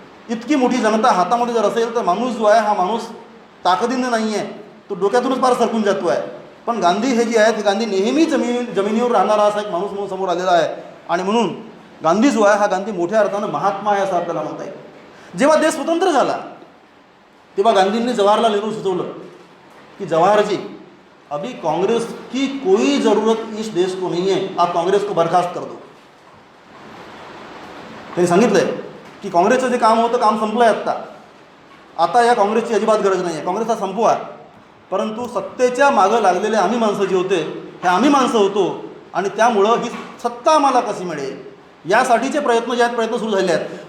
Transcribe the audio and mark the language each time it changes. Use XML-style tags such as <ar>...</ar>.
<mr>इतकी मोठी जनता हातामध्ये जर असेल तर माणूस जो आहे हा माणूस ताकदीने नाही आहे, तो डोक्यातूनच फार सरकून जातो आहे. पण गांधी हे जे आहेत हे गांधी नेहमी जमिनीवर राहणारा असा एक माणूस म्हणून समोर आलेला आहे. आणि म्हणून गांधी जो आहे हा गांधी मोठ्या अर्थानं महात्मा आहे असं आपल्याला म्हणता येईल. जेव्हा देश स्वतंत्र झाला तेव्हा गांधींनी जवाहरलाल नेहरू सुचवलं कि</mr> <hi>जवाहर जी अभी कांग्रेस की कोई ज़रूरत इस देश को नहीं है, आप कांग्रेस को बर्खास्त कर दो.</hi> <mr>त्यांनी सांगितलंय की काँग्रेसचं जे काम होतं काम संपलं आहे आता या काँग्रेसची अजिबात गरज नाही आहे, काँग्रेसचा संपवा. परंतु सत्तेच्या मागं लागलेले आम्ही माणसं जे होते हे आम्ही माणसं होतो आणि त्यामुळं ही सत्ता आम्हाला कशी मिळेल यासाठीचे प्रयत्न जे आहेत प्रयत्न सुरू झाले आहेत.</mr>